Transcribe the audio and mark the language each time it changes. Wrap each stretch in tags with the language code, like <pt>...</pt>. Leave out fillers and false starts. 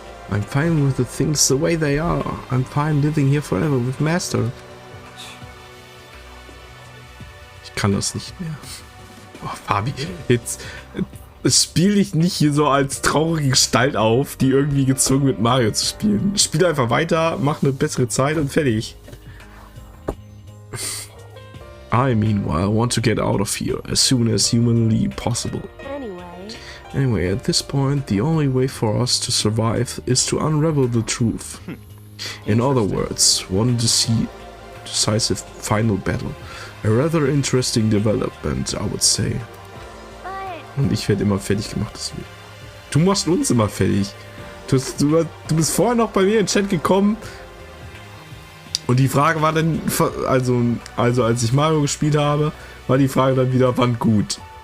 <en>I'm fine with the things the way they are. I'm fine living here forever with Master.</en> <de>Ich kann das nicht mehr. Oh, Fabi, jetzt spiele ich nicht hier so als traurige Gestalt auf, die irgendwie gezwungen wird, Mario zu spielen. Spiele einfach weiter, mach eine bessere Zeit und fertig.</de> <en>I meanwhile want to get out of here as soon as humanly possible. Anyway, at this point, the only way for us to survive is to unravel the truth. In other words, one decisive final battle. A rather interesting development, I would say.</en> <de>Und ich werde immer fertig gemacht. Deswegen. Du machst uns immer fertig. Du bist vorher noch bei mir in den Chat gekommen. Und die Frage war dann, also als ich Mario gespielt habe, war die Frage dann wieder, wann gut.</de>